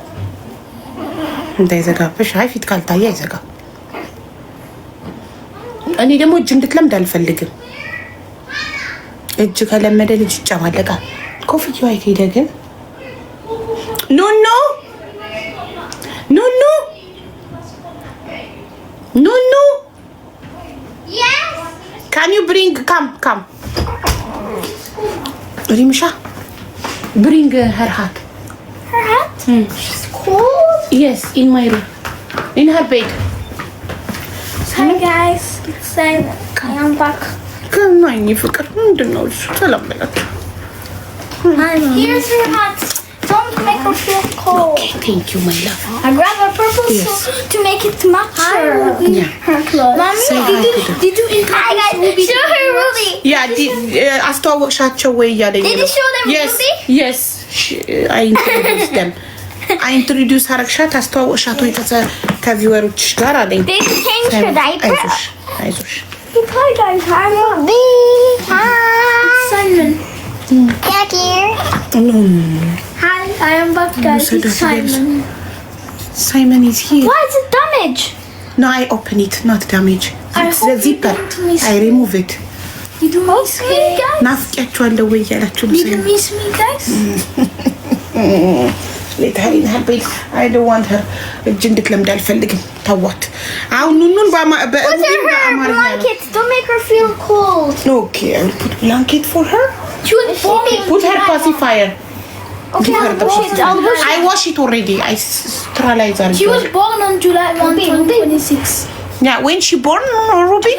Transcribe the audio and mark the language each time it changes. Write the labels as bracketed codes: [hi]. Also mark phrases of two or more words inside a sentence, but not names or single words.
[am] እንዳይዘጋብሽ። አይ ፊት ካልታየ አይዘጋም። እኔ ደግሞ እጅ እንድትለምድ አልፈልግም። እጅ ከለመደ ልጅ ይጨማለቃል። ኮፍያው አይት ሄደ ግን ኑኑ [en] can you bring come Rimsha bring her hat She's cold. yes in my room in her bed Hi guys, it's Simon. I am back. [am] ከማኝ ፍቅር ምንድነው? ሰላም በላችሁ። [en] Here's her hat. Don't make her feel cold. Okay, thank you my love. I grabbed a purple Yes. suit to make it match her, Yeah. her clothes. Mommy, Say hi to them. did you introduce Ruby? Show her Ruby. [am] አስተዋወቅሻቸው ወይ እያለኝ ነው። [en] Did you show them Ruby? Yes. I introduced them. I introduce [am] አረግሻት አስተዋወቅሻት ወይ ከቪወሮች ጋር አለኝ። [en] Did you change her diaper? [am] አይዞሽ [en] Hi guys, I'm Ruby. Hi. Simon. Back here. Hi, I am back guys. It's Simon. Simon is here. Why is it damaged? No, I open it, not damage. It's the zipper. I remove it. You do miss me, guys? [am] ናፍቂያቸዋለሁ ወይ እያላችሁ ነው? [en] You do miss me, guys? [am] ሌታሪን ሀቤል [en] I don't want her [am] እጅ እንድትለምድ አልፈልግም። ተዋት። አሁን ኑኑን [en] Put her blanket. Don't make her feel cold. Okay, I will put blanket for her. She was born. Put her pacifier. Okay, I'll wash it. I'll wash I it. wash it already. I sterilize her. She was born on July 1, 2026. Yeah, when she born, Ruby?